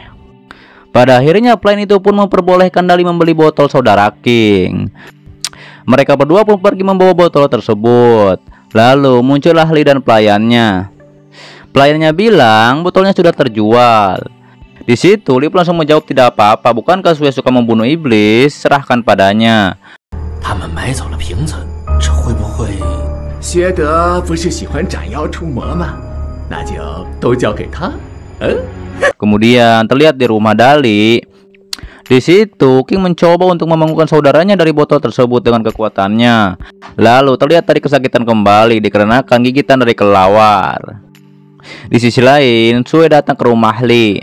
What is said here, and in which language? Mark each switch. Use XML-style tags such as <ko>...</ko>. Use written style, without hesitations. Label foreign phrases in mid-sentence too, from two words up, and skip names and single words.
<id>Pada akhirnya pelayan itu pun memperbolehkan Dali membeli botol saudara King. Mereka berdua pun pergi membawa botol tersebut. Lalu muncullah Li dan pelayannya. Pelayannya bilang botolnya sudah terjual. Di situ Li langsung menjawab tidak apa-apa, bukankah Sui suka membunuh iblis, serahkan padanya.</id> <zh>他们买走了瓶子，这会不会？薛德不是喜欢斩妖除魔吗？那就都交给他。</zh> <id>Kemudian terlihat di rumah Dali. Di situ King mencoba untuk membangunkan saudaranya dari botol tersebut dengan kekuatannya. Lalu terlihat tadi kesakitan kembali dikarenakan gigitan dari kelelawar. Di sisi lain, Sui datang ke rumah Li.</id>